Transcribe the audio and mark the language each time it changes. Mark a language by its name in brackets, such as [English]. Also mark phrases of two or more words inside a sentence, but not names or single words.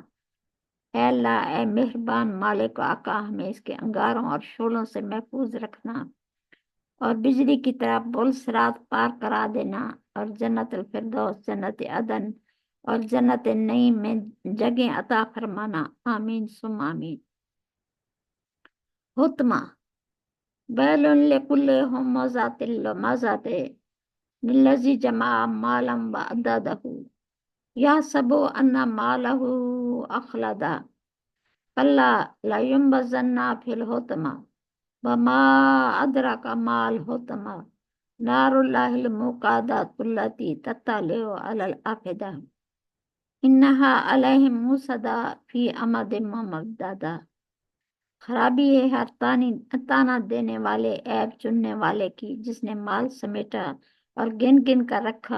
[Urdu] اے اللہ، اے مہربان مالک آقا، ہمیں اس کے انگاروں اور شعلوں سے محفوظ رکھنا اور بجلی کی طرح پل صراط پار کرا دینا اور جنت الفردوس، جنت عدن اور جنت نعیم میں جگہ عطا فرمانا. [Arabic] آمين ثم آمين. حطمة ويل لكل همزة لمزة الذي جمع مالا وعدده يحسب أن ماله أخلده كلا لينبذن في الحطمة وما أدراك ما الحطمة نار الله الموقدة التي تطلع على الأفئدة إنها عليهم مؤصدة في عمد ممددة. [Urdu] خرابی ہے ہر طعنہ دینے والے، عیب چننے والے کی، جس نے مال سمیٹا اور گن گن کر رکھا.